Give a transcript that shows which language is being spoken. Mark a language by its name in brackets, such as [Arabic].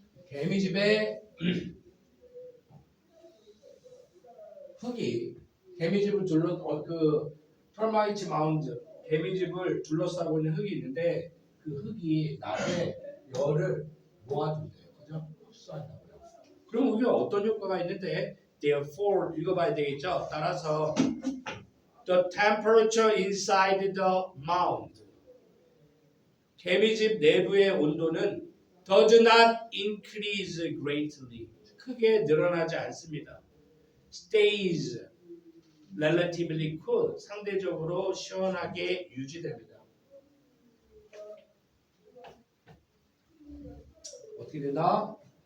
[Korean] 개미집에 흙이 개미집을 그 터마이트 마운드 개미집을 둘러싸고 있는 흙이 있는데 그 흙이 낮에 열을 모아둔대요. 그죠? 흡수한다고요. 그럼 우리가 어떤 효과가 있는데 [English] therefore [Korean] 읽어봐야 되겠죠? 따라서 [English] the temperature inside the mound [Korean] 개미집 내부의 온도는 [English] does not increase greatly [Korean] 크게 늘어나지 않습니다. [English] stays relatively cool [Korean] 상대적으로 시원하게 유지됩니다. 어떻게 된다?